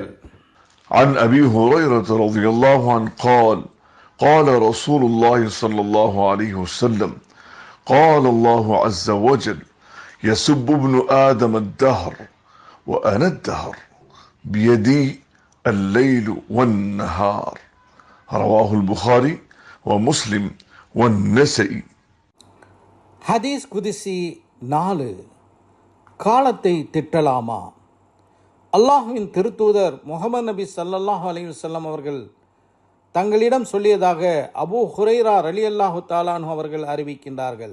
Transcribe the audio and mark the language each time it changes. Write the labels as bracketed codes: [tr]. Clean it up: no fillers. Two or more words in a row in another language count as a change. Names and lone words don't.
[ar] عن أبي هريرة رضي الله عنه قال قال رسول الله صلى الله عليه وسلم قال الله عز وجل يسب ابن آدم الدهر وأنا الدهر بيدي الليل والنهار رواه البخاري ومسلم والنسائي. حديث قدسي [ta] 4. காலத்தை திட்டலாமா? அல்லாஹ்வின் திருத்தூதர் முஹம்மது நபி [ar] صلى الله عليه وسلم [ta] அவர்கள் தங்களிடம் சொல்லியதாக அபூ ஹுரைரா [ar] رضي الله تعالى عنه [ta] அவர்கள் அறிவிக்கின்றார்கள்.